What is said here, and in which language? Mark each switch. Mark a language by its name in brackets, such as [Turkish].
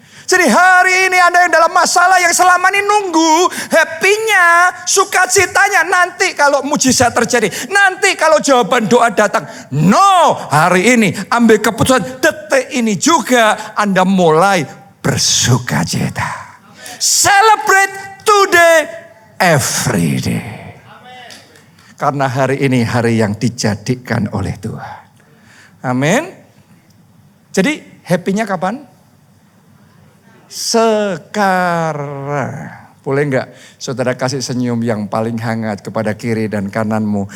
[Indonesian] Jadi hari ini Anda yang dalam masalah yang selama ini nunggu happy-nya, sukacitanya nanti kalau mujizat terjadi, nanti kalau jawaban doa datang. No, hari ini ambil keputusan, detik ini juga Anda mulai bersukacita. [English] Celebrate today, every day. [Indonesian] Karena hari ini hari yang dijadikan oleh Tuhan. Amin. Jadi happy-nya kapan? Sekarang. Boleh enggak saudara kasih senyum yang paling hangat kepada kiri dan kananmu.